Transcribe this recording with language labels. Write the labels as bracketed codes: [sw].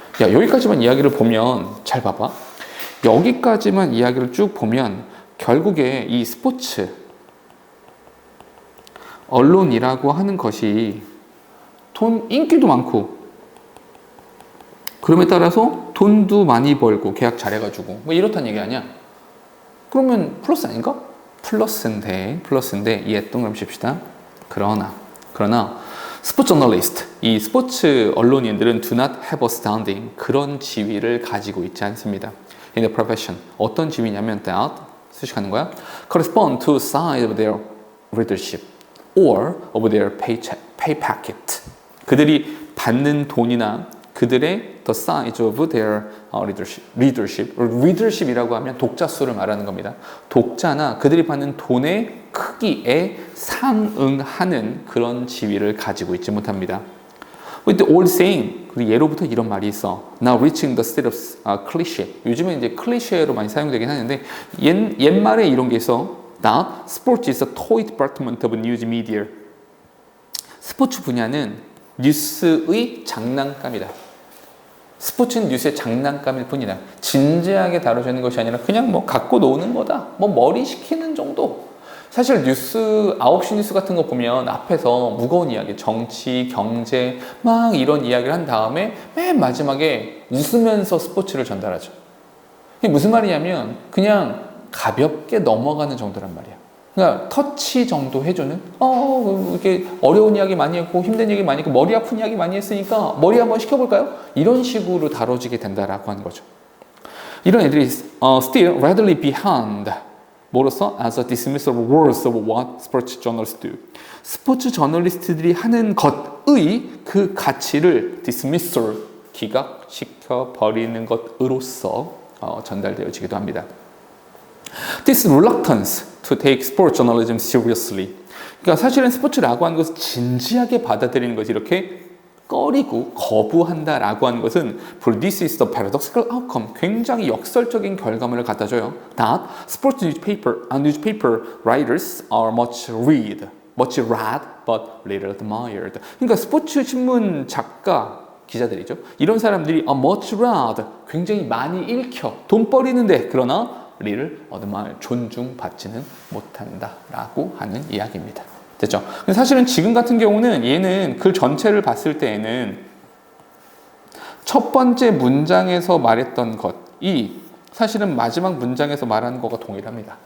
[ko] 여기까지만 이야기를 보면 잘 봐봐. 여기까지만 이야기를 쭉 보면 결국에 이 스포츠 언론이라고 하는 것이 인기도 많고 그럼에 따라서 돈도 많이 벌고 계약 잘해가지고 뭐 이렇다는 얘기 아니야? 그러면 플러스 아닌가? 플러스인데 이해 동그라미 칩시다. 그러나 스포츠 저널리스트, 이 스포츠 언론인들은 [en] do not have a standing, [ko] 그런 지위를 가지고 있지 않습니다. [en] In the profession, [ko] 어떤 지위냐면 [en] that, [ko] 수식하는 거야, [en] correspond to size of their readership or of their pay packet. [ko] 그들이 받는 돈이나 그들의 [en] the size of their readership [ko] 이라고 하면 독자 수를 말하는 겁니다. 독자나 그들이 받는 돈의 크기에 상응하는 그런 지위를 가지고 있지 못합니다. [en] With the old saying, [ko] 그 예로부터 이런 말이 있어. [en] Now reaching the state of cliché. [ko] 요즘에 이제 클리셰로 많이 사용되긴 하는데 옛말에 이런 게 있어. [en] Now, sports is a toy department of news media. [ko] 스포츠 분야는 뉴스의 장난감이다. 스포츠는 뉴스의 장난감일 뿐이다. 진지하게 다뤄지는 것이 아니라 그냥 뭐 갖고 노는 거다. 뭐 머리 식히는 정도. 사실 뉴스 9시 뉴스 같은 거 보면 앞에서 무거운 이야기, 정치, 경제 막 이런 이야기를 한 다음에 맨 마지막에 웃으면서 스포츠를 전달하죠. 이게 무슨 말이냐면 그냥 가볍게 넘어가는 정도란 말이야. 그러니까 터치 정도 해주는 이렇게 어려운 이야기 많이 했고 힘든 얘기 많이 했고 머리 아픈 이야기 많이 했으니까 머리 한번 식혀볼까요? 이런 식으로 다뤄지게 된다라고 하는 거죠. 이런 애들이 [en] still readily behind [ko] 뭐로써? [en] As a dismissal of words of what sports journalists do. [ko] 스포츠 저널리스트들이 하는 것의 그 가치를 dismissal, 기각시켜 버리는 것으로서 전달되어지기도 합니다. [en] This reluctance to take sports journalism seriously. [ko] 그러니까 사실은 스포츠라고 하는 것을 진지하게 받아들이는 것이 이렇게 꺼리고 거부한다라고 하는 것은 [en] produces the paradoxical outcome. [ko] 굉장히 역설적인 결과물을 갖다 줘요. [en] That sports newspaper writers are much read, but little admired. [ko] 그러니까 스포츠 신문 작가 기자들이죠. 이런 사람들이 [en] much read, [ko] 굉장히 많이 읽혀, 돈 버리는데 그러나 [en] little admired, [ko] 존중받지는 못한다라고 하는 이야기입니다. 됐죠? 근데 사실은 지금 같은 경우는 얘는 글 전체를 봤을 때에는 첫 번째 문장에서 말했던 것이 사실은 마지막 문장에서 말하는 것과 동일합니다.